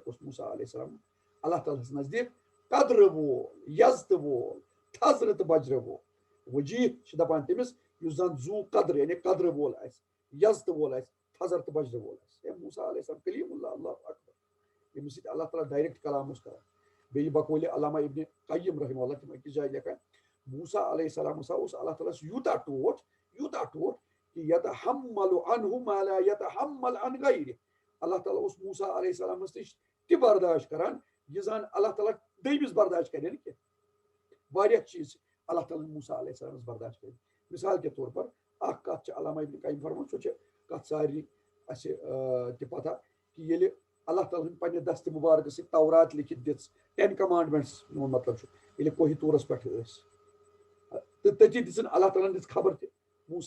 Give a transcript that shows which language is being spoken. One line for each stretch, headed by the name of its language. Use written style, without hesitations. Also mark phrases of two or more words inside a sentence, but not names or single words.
Kashmiri: اوس موسیٰ علیہ السلام اللہ تعالیٰ ہس نزدیٖک قدرٕ وول یزتہٕ وول تھزرٕ تہٕ بجرٕ وول وجیح چھِ دپان تٔمِس یُس زن زوٗ قدرٕ یعنی قدرٕ وول آسہِ یزتہٕ وول آسہِ تھزر تہٕ بجرٕ وول آسہِ ہے موسیٰ علیہ السلام کلیم اللہ اللہ اکبر ییٚمِس سۭتۍ اللہ تعالیٰ ڈایریکٹ کلام اوس کران بیٚیہِ بقولہِ علامہ ابنِ قیم رحمہ اللہ تِم أکِس جایہِ لیکھان موسیٰ علیہ السلام ہسا اوس اللہ تعالیٰ ہس یوٗتاہ ٹوٹھ کہ
Arabic: یتحمل عنہ ما لا یتحمل عن غیرہ
Kashmiri: اللہ تعالیٰ اوس موسیٰ علیہ السلامس نِش تہِ برداشت کران یہِ زن اللہ تعالیٰ دوٚیمِس برداشت کرِ نہٕ کینٛہہ واریاہ چیٖز چھِ اللہ تعالیٰ ہن موسیٰ علیہ السلامس برداشت کٔرِتھ
Urdu: مثال کے طور پر
Kashmiri: اکھ کتھ چھِ علامہ ابنِ قیم فرمان سۄ چھِ کتھ سارنٕے اسہِ تہِ پتہ کہ ییٚلہِ اللہ تعالیٰ ہن پننہِ دستہِ مُبارکہٕ سۭتۍ تورات لیکھِتھ دِژ 10 کمانڈمنٹس میون مطلب چھُ ییٚلہِ کوہِ طورس پٮ۪ٹھ ٲسۍ تہٕ تٔتی دِژٕن اللہ تعالیٰ ہن دِژ خبر تہِ موسیٰ